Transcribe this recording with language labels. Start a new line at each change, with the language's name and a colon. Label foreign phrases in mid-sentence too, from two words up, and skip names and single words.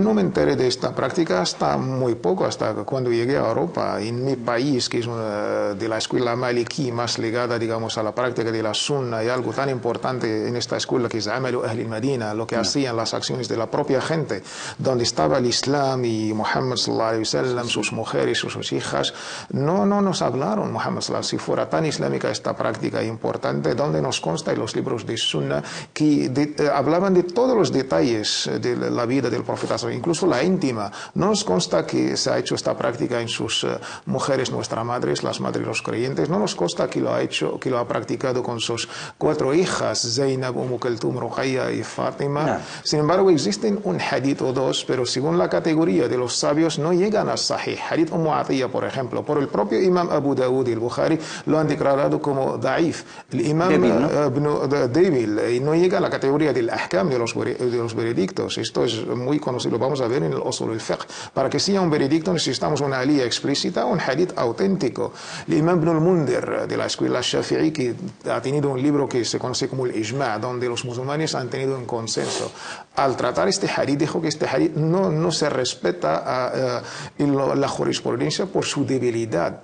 Spanish: Yo no me enteré de esta práctica hasta muy poco, hasta cuando llegué a Europa. En mi país, que es de la escuela maliki más ligada, digamos, a la práctica de la sunna, y algo tan importante en esta escuela que es
Arabic: عمل أهل المدينة,
Spanish: lo que hacían las acciones de la propia gente, donde estaba el Islam y Muhammad
Arabic: صلى الله عليه وسلم,
Spanish: sus mujeres, sus hijas, no nos hablaron Muhammad
Arabic: صلى الله عليه وسلم.
Spanish: Si fuera tan islámica esta práctica importante, donde nos consta en los libros de sunna que hablaban de todos los detalles de la vida del profeta, incluso la íntima. No nos consta que se ha hecho esta práctica en sus mujeres, nuestras madres, las madres de los creyentes. No nos consta que lo ha hecho, que lo ha practicado con sus 4 hijas, Zainab, Kulthum, Ruqayya y Fátima. No. Sin embargo, existen un hadith o dos, pero según la categoría de los sabios no llegan a Sahih. Hadith Atiyya, por ejemplo, por el propio Imam Abu Dawud y el Bukhari lo han declarado como da'if. El Imam débil, y no llega a la categoría del ahkam, de los veredictos. Esto es muy conocido, lo vamos a ver en el
Arabic: أصول الفقه.
Spanish: Para que sea un veredicto necesitamos una aliyah explícita, un hadith auténtico. El Imam Ibn al-Mundhir, de la escuela Shafi'i, que ha tenido un libro que se conoce como el Ijma', donde los musulmanes han tenido un consenso. Al tratar este hadith, dijo que este hadith no se respeta la jurisprudencia por su debilidad.